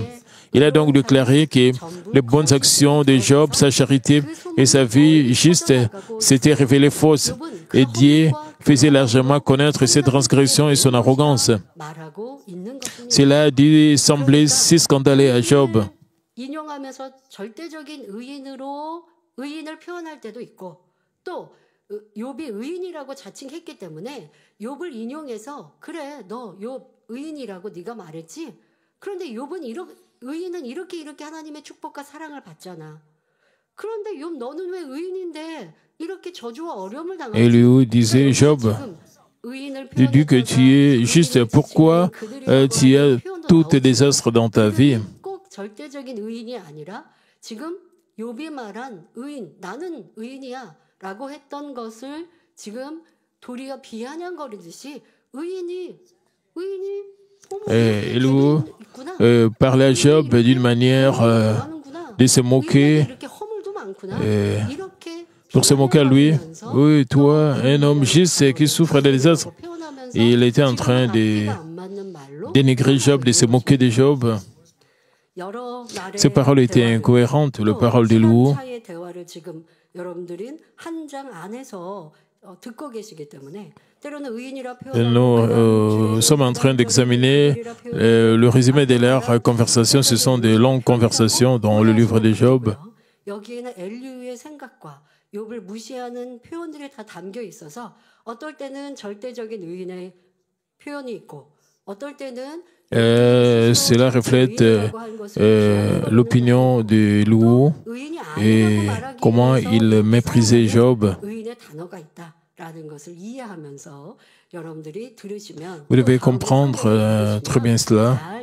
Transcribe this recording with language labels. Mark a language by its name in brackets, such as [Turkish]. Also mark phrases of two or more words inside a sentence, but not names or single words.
[French] Il a donc déclaré que les bonnes actions de Job, sa charité et sa vie juste s'étaient révélées fausses. Et Dieu faisait largement connaître ses transgressions et son arrogance. Cela semblait si scandaleux à Job. [Korean] 인용하면서 절대적인 의인을 표현할 때도 있고 또 욥이 의인이라고 자칭했기 때문에 욥을 인용해서 그래 너 욥 의인이라고 네가 말했지. 그런데 욥은 의인은 이렇게 하나님의 축복과 사랑을 받잖아. 그런데 욥 너는 왜 의인인데 이렇게 저주와 어려움을 당하지? [French] Élihu disait, Job, tu dis que tu es juste, pourquoi tu as tous tes désastres dans ta vie? [Korean] 절대적인 의인이 아니라 지금 욥이 말한 의인, 나는 의인이야라고 했던 것을 지금 도리어 비아냥거리듯이 의인이 [French] Élihu parlait à Job d'une manière de se moquer, pour se moquer à lui. Oui, toi, un homme juste qui souffre de désastres. Et il était en train de dénigrer Job, de se moquer de Job. Ces paroles étaient incohérentes, les paroles d'Élihu. Nous sommes en train d'examiner le résumé de leur conversation. Ce sont des longues conversations dans le livre de Job. [Korean] 욥을 무시하는 표현들이 다 담겨 있어서 어떨 때는 절대적인 의인의 표현이 있고 어떨 때는 [French] cela reflète l'opinion de Élihu et comment il méprisait Job. Vous devez comprendre très bien cela.